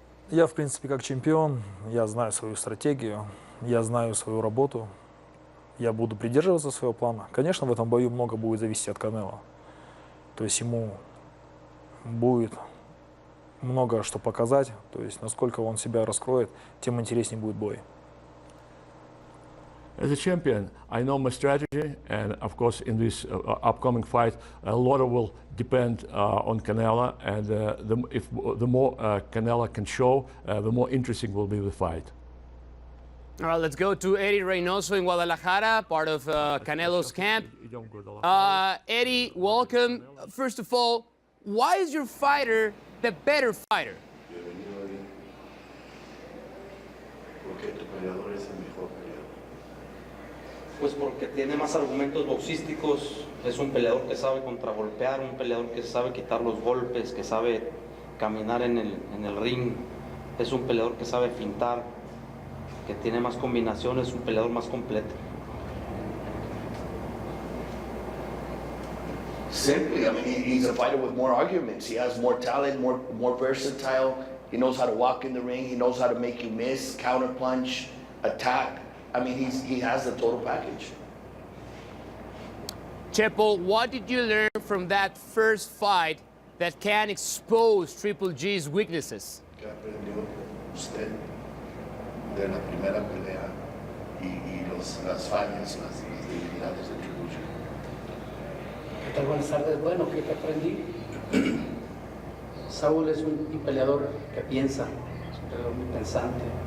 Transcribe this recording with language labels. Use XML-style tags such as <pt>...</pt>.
<ru>Я, в принципе, как чемпион, я знаю свою стратегию, я знаю свою работу, я буду придерживаться своего плана. Конечно, в этом бою много будет зависеть от Канело. То есть ему будет много что показать, то есть насколько он себя раскроет, тем интереснее будет бой.</ru> <en>As a champion, I know my strategy, and of course in this upcoming fight, a lot will depend on Canelo, and the more Canelo can show, the more interesting will be the fight. All right, let's go to Eddie Reynoso in Guadalajara, part of Canelo's camp. Eddie, welcome. First of all, why is your fighter the better fighter?</en> <es>Pues porque tiene más argumentos boxísticos, es un peleador que sabe contragolpear, un peleador que sabe quitar los golpes, que sabe caminar en el ring, es un peleador que sabe fintar, que tiene más combinaciones, es un peleador más completo.</es> <en>Simply, I mean, he's a fighter with more arguments. He has more talent, more versatile. He knows how to walk in the ring. He knows how to make you miss, counter punch, attack. I mean, he has the total package. Chepo, what did you learn from that first fight that can expose Triple G's weaknesses?</en> <es>¿Qué aprendió usted de la primera pelea y las fallas, las debilidades de Triple G? ¿Qué tal? Buenas tardes. Bueno, ¿qué aprendí? Saúl es un peleador que piensa, es un peleador muy pensante.</es>